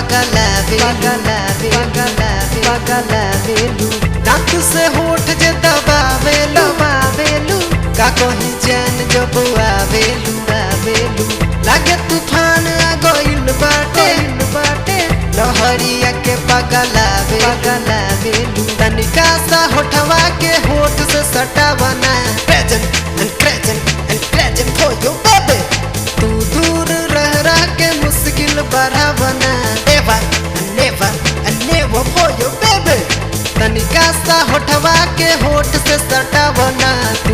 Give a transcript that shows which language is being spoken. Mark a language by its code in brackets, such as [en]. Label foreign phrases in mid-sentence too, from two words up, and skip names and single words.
[bho] पगलावेलू दांत से होठ जे दबावेलू का कहीं चैन जब आवेलू लागे तूफान आ गइल बाटे लहरिया के पगलावेलू तनिका सा होठवा के होठ से सटावना प्रेजेंट [en] for your baby [bho] तू दूर रह के मुश्किल बढ़ावना [en] never for your baby [bho] तनिका सा होठवा के होठ से सटावना